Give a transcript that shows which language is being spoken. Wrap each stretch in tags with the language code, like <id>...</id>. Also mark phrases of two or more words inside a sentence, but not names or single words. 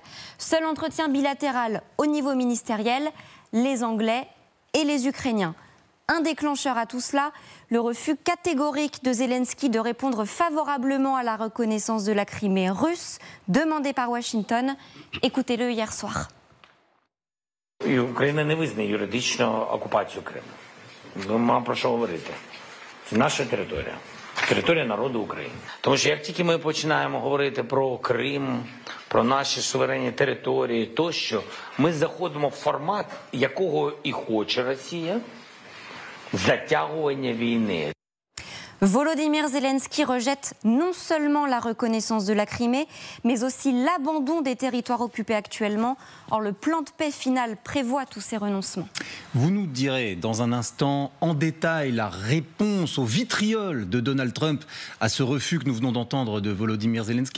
<fr>Seul entretien bilatéral au niveau ministériel, les Anglais et les Ukrainiens. Un déclencheur à tout cela, le refus catégorique de Zelensky de répondre favorablement à la reconnaissance de la Crimée russe, demandée par Washington. Écoutez-le hier soir.</fr> <uk>Україна не визнає юридично окупацію Криму. Нема про що говорити. Це наша територія. Територія народу України. Тому що як тільки ми починаємо говорити про Крим, про наші суверенні території тощо, ми заходимо в формат, якого і хоче Росія, затягування війни.</uk> <fr>Volodymyr Zelensky rejette non seulement la reconnaissance de la Crimée, mais aussi l'abandon des territoires occupés actuellement. Or, le plan de paix final prévoit tous ces renoncements. Vous nous direz dans un instant en détail la réponse au vitriol de Donald Trump à ce refus que nous venons d'entendre de Volodymyr Zelensky.</fr>